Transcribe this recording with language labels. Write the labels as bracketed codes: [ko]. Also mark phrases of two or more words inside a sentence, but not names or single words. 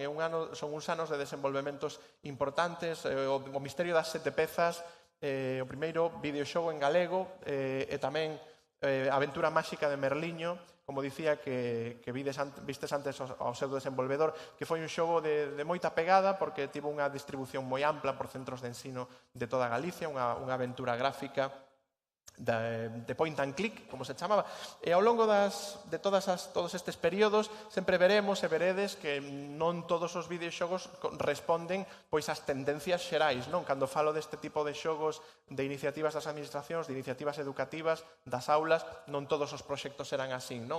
[gl] Son uns anos de desenvolvementos importantes, o Misterio das Sete Pezas, o primeiro videoxogo en galego, e tamén a Aventura Máxica de Merliño, como dicía, que vistes antes ao seu desenvolvedor, que foi un xogo de moita pegada, porque tivo unha distribución moi ampla por centros de ensino de toda Galicia, unha aventura gráfica [en] de point and click, [gl] como se chamaba, e ao longo de todos estes períodos sempre veremos e veredes que non todos os videoxogos responden pois ás tendencias xerais, non? Cando falo deste tipo de xogos, de iniciativas das administracións, de iniciativas educativas, das aulas, non todos os proxectos serán así, non?